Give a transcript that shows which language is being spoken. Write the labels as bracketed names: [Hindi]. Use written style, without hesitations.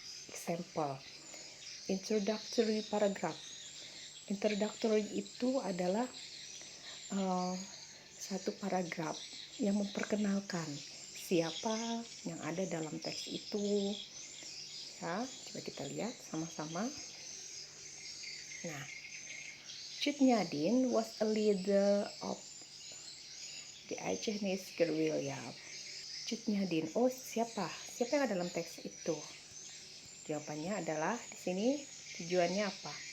[English] Example, introductory paragraph. [Indonesian] Introductory itu adalah satu paragraf yang memperkenalkan siapa yang ada dalam teks itu ya. Coba kita lihat sama-sama. [English] Nah, Ciknya din was a leader of the Acehese guerrilla. [Indonesian] Ciknya din, oh siapa yang ada dalam teks itu? Jawabannya adalah di sini, tujuannya apa?